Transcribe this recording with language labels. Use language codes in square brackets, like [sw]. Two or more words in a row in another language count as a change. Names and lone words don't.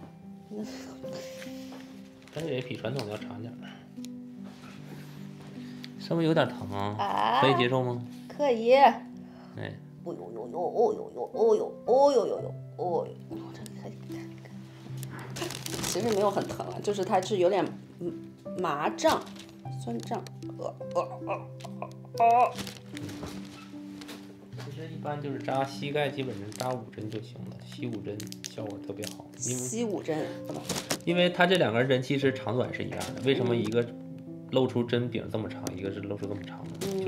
[zh] 但是也比傳統要長點，稍微有點疼啊，可以接受嗎？可以。哎。哦呦呦呦，哦呦呦，哦呦，哦呦呦呦，哦呦，这可以看。其實沒有很疼了，就是它是有點麻脹、酸脹。其實一般就是扎膝蓋，基本上扎5針就行了，吸5針效果特別好。吸5針。因為它這兩根針其實長短是一樣的，為什麼一個露出針柄這麼長，一個是露出這麼長呢？